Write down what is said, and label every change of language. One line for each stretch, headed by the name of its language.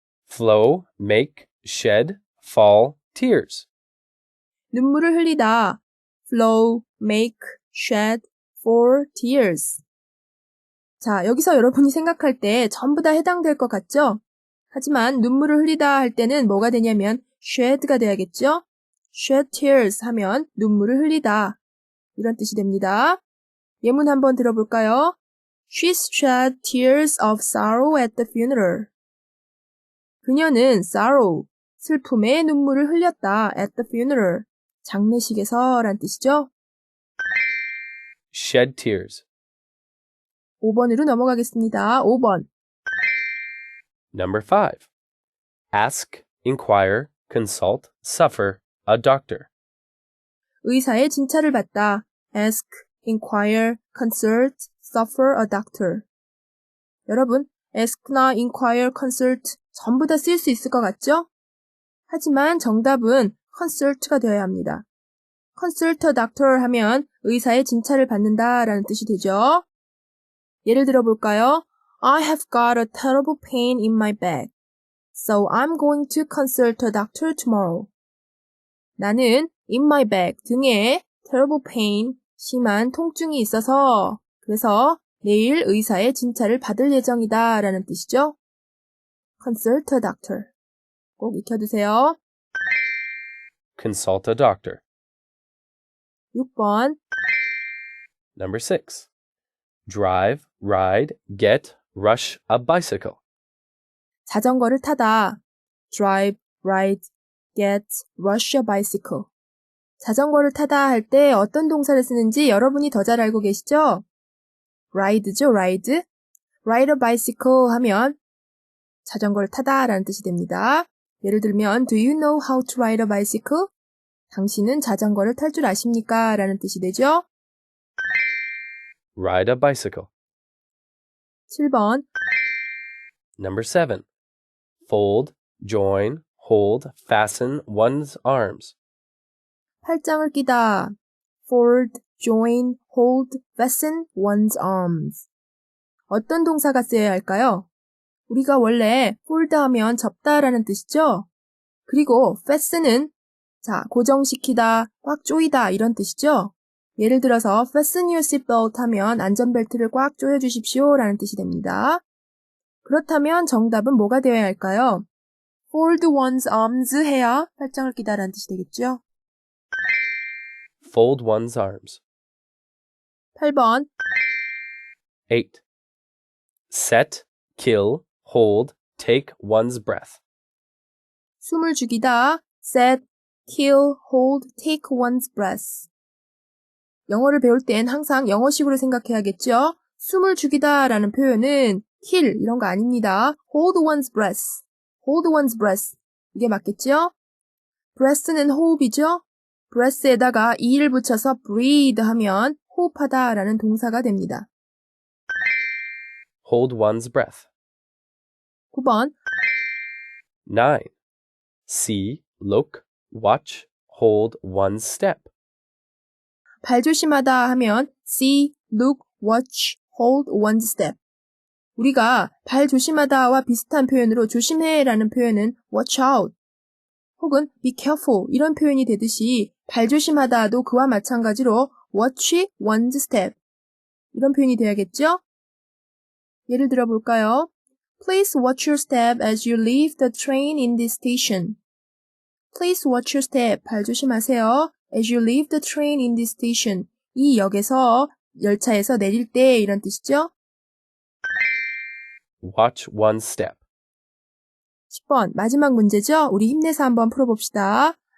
English: Flow, make, shed, fall, tears.
Korean: 눈물을 흘리다.
English: flow, make, shed, fall, tears.
Korean: 자, 여기서 여러분이 생각할 때 전부 다 해당될 것 같죠? 하지만 눈물을 흘리다 할 때는 뭐가 되냐면 shed가 돼야겠죠? shed tears 하면 눈물을 흘리다. 이런 뜻이 됩니다. 예문 한번 들어볼까요?
English: She shed tears of sorrow at the funeral.
Korean: 그녀는 sorrow, 슬픔의 눈물을 흘렸다
English: at the funeral.
Korean: 장례식에서 란 뜻이죠?
English: Shed tears.
Korean: 5번으로 넘어가겠습니다. 5번.
English: Number 5. Ask, inquire, consult, suffer, a doctor.
Korean: 의사의 진찰을 받다.
English: ask, inquire, consult, suffer a doctor.
Korean: 여러분, ask나 inquire, consult 전부 다 쓸 수 있을 것 같죠? 하지만 정답은 consult가 되어야 합니다. consult a doctor 하면 의사의 진찰을 받는다 라는 뜻이 되죠. 예를 들어볼까요?
English: I have got a terrible pain in my back, so I'm going to consult a doctor tomorrow.
Korean: 나는
English: in my back,
Korean: 등에 terrible pain, 심한 통증이 있어서 그래서 내일 의사의 진찰을 받을 예정이다 라는 뜻이죠.
English: consult a doctor.
Korean: 꼭 익혀두세요.
English: Consult a doctor.
Korean: 6번.
English: Number 6. Drive, ride, get, rush a bicycle.
Korean: 자전거를 타다.
English: drive, ride, get, rush a bicycle.
Korean: 자전거를 타다 할 때 어떤 동사를 쓰는지 여러분이 더 잘 알고 계시죠?
English: ride죠, ride.
Korean: ride a bicycle 하면 자전거를 타다 라는 뜻이 됩니다. 예를 들면
English: Do you know how to ride a bicycle?
Korean: 당신은 자전거를 탈 줄 아십니까? 라는 뜻이 되죠.
English: Ride a bicycle.
Korean: 7번.
English: Number 7. Fold, join, hold, fasten one's arms.
Korean: 팔짱을 끼다.
English: fold, join, hold, fasten one's arms.
Korean: 어떤 동사가 쓰여야 할까요? 우리가 원래 fold 하면 접다라는 뜻이죠? 그리고 fasten은 고정시키다, 꽉 조이다 이런 뜻이죠? 예를 들어서
English: fasten your seatbelt
Korean: 하면 안전벨트를 꽉 조여주십시오 라는 뜻이 됩니다. 그렇다면 정답은 뭐가 되어야 할까요? fold one's arms 해야 팔짱을 끼다 라는 뜻이 되겠죠?
English: Fold one's arms.
Korean: 8번. 8.
English: Set, kill, hold, take one's breath.
Korean: 숨을 죽이다,
English: set, kill, hold, take one's breath.
Korean: 영어를 배울 땐 항상 영어식으로 생각해야겠죠? 숨을 죽이다 라는 표현은 kill 이런 거 아닙니다.
English: hold one's breath, hold one's breath.
Korean: 이게 맞겠죠? breath는 호흡이죠? breath에다가 e를 붙여서 breathe 하면 호흡하다 라는 동사가 됩니다.
English: Hold one's breath.
Korean: 9번. 9.
English: See, look, watch, hold one's step.
Korean: 발 조심하다 하면
English: see, look, watch, hold one's step.
Korean: 우리가 발 조심하다와 비슷한 표현으로 조심해 라는 표현은
English: watch out
Korean: 혹은
English: be careful
Korean: 이런 표현이 되듯이 발 조심하다도 그와 마찬가지로 watch one's step 이런 표현이 돼야겠죠? 예를 들어볼까요?
English: Please watch your step as you leave the train in this station. Please watch your step.
Korean: 발 조심하세요.
English: As you leave the train in this station.
Korean: 이 역에서 열차에서 내릴 때 이런 뜻이죠?
English: Watch one's step.
Korean: 10번 마지막 문제죠? 우리 힘내서 한번 풀어봅시다.